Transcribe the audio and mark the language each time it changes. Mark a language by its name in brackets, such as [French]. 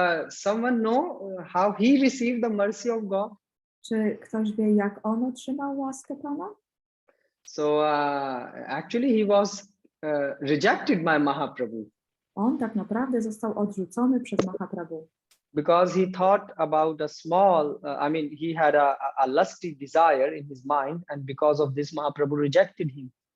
[English] Someone know how he received the mercy of God? [Polish] Czy ktoś wie, jak on otrzymał łaskę Pana? [English] So actually he was rejected by Mahaprabhu. [Polish] On tak naprawdę został odrzucony przez Mahaprabhu. [English] Because he thought about a small, he had a lusty desire in his mind, and because of this Mahaprabhu rejected him.